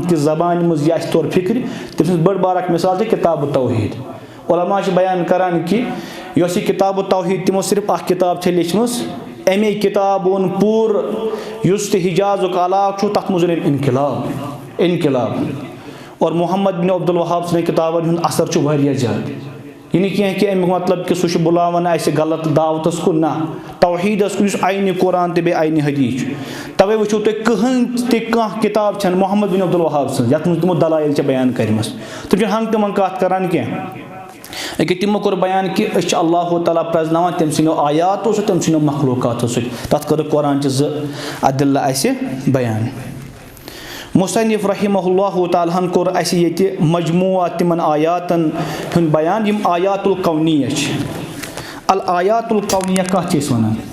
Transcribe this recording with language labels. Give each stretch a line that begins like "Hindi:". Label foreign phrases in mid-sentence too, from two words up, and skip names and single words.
Kashmiri: کہِ زبانہِ منٛز یہِ اَسہِ تور فِکرِ تٔمۍ سٕنٛز بٔڑ بار اکھ مِثال چھِ کِتاب التوحیٖد علما چھِ بیان کران کہِ یۄس یہِ کِتاب التوحیٖد تِمو صرف اکھ کِتاب چھےٚ لیٚچھمٕژ اَمے کِتاب اوٚن پوٗرٕ یُس تہِ حِجازُک علاقہٕ چھُ تَتھ منٛز اوٚن أمۍ اِنقلاب اور محمد بن عبدالوہاب سٕنٛدٮ۪ن کِتابن ہُنٛد اثر چھُ واریاہ زیادٕ یہِ نہٕ کینٛہہ کہِ اَمیُک مطلب کہِ سُہ چھُ بُلاوان اَسہِ غلط دعوتَس کُن نہ توحیٖدَس کُن یُس عینہِ قرآن تہٕ بیٚیہِ عینہِ حدیٖث چھُ تَوَے وٕچھو تُہۍ کٕہٕنۍ تہِ کانٛہہ کِتاب چھَنہٕ محمد بن عبدالوہاب سٕنٛز یَتھ منٛز تِمو دلایل چھےٚ بیان کَرِمَژٕ تِم چھِنہٕ ہنٛگہٕ تہٕ منٛگہٕ کَتھ کَران کینٛہہ أکیٛاہ تِمو کوٚر بیان کہِ أسۍ چھِ اللہ تعالیٰ پرٛزناوان تٔمۍ سٕنٛدیو آیاتو سۭتۍ تٔمۍ سٕنٛدیو مخلوٗقاتو سۭتۍ تَتھ کٔرٕکھ قرآنچہِ 2 عدلہٕ اَسہِ بیان مُصنِف
Arabic: رحمہ اللہ تعالیٰ
Kashmiri: ہن کوٚر اَسہِ ییٚتہِ مجموٗعہ تِمن آیاتن ہُنٛد بیان یِم
Arabic: آیات القونیہ
Kashmiri: چھِ
Arabic: الآیات القونیہ
Kashmiri: کَتھ چھِ أسۍ وَنان